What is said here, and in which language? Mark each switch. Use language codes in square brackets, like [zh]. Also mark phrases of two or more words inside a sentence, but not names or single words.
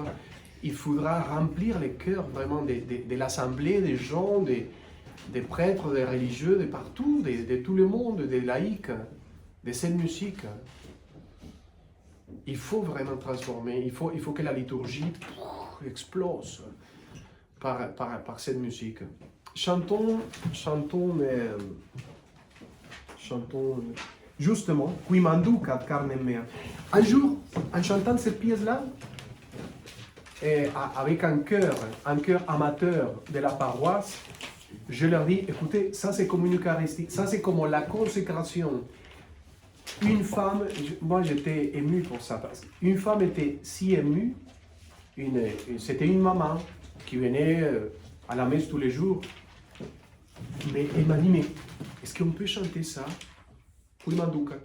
[fr] Il faudra remplir les cœurs vraiment de l'assemblée, des gens, des prêtres, des religieux, de partout, de tout le monde, des laïcs, de cette musique. Il faut vraiment transformer, il faut que la liturgie explose par cette musique. Chantons, justement, [la] Qui manducat carnem mea. [fr] Un jour, en chantant cette pièce-là, avec un chœur amateur de la paroisse, je leur dis, écoutez, ça c'est comme une Eucharistie, ça c'est comme la consécration. Une femme, moi j'étais ému pour ça, parce qu'une femme était si émue, c'était une maman qui venait à la messe tous les jours, mais elle m'a dit, mais est-ce qu'on peut chanter ça [la] Qui m'enducat.